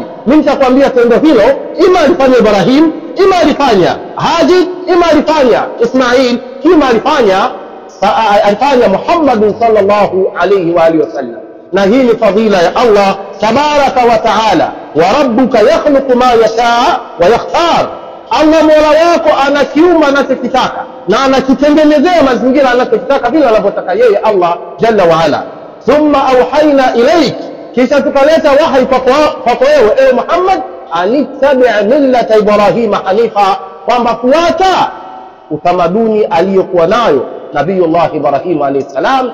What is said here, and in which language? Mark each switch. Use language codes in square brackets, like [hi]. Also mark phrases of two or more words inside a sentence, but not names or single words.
[sw] Mimi nitakwambia tendo hilo ima alifanya Ibrahim, ima alifanya Haji, ima alifanya Ismail, ima alifanya Muhammad [ar] صلى الله عليه وعلى آله وسلم. [sw] Na hii ni fadhila ya Allah [ar] تبارك وتعالى. وربك يخلق ما يشاء ويختار. [sw] Allah Mola wako anakiumba anachokitaka na anakitengenezea mazingira anachotaka vile anavyotaka yeye Allah [ar] جل وعلا. ثم أوحينا إليك, [sw] kisha tukaleta wahi kwako wewe ewe Muhammad, [ar] أن اتبع ملة إبراهيم حنيفا, [sw] kwamba fuata utamaduni aliyokuwa nayo Nabiyullah Ibrahim [ar] عليه السلام.